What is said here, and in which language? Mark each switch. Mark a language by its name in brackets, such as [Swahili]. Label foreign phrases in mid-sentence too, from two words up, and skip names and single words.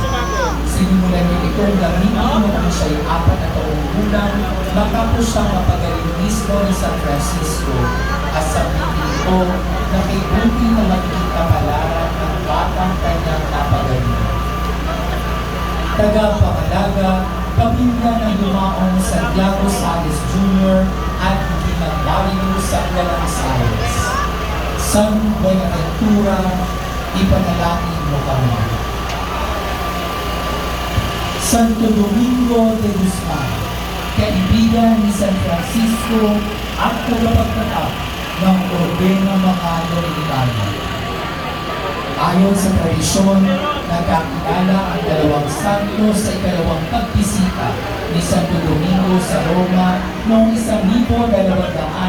[Filipino] Sinimulan niya itong gamitin noong siya'y 4 na taong gulang matapos siyang mapagaling mismo ni San Francisco at sabihin ito na kay buti na magiging kapalaran ng batang kanyang napagaling. Tagapangalaga, pamilya ng yumaong Santiago Sales Jr. at Ginang Mario Saglalang Sales. San Buenaventura, ipanalangin mo kami. Santo Domingo de Guzman, kaibigan ni San Francisco at tagapagtatag ng Orden ng mga Dominicano. Ayon sa tradisyon, nagkakilala ang dalawang santo sa ikalawang pagbisita ni Santo Domingo sa Roma noong 1216.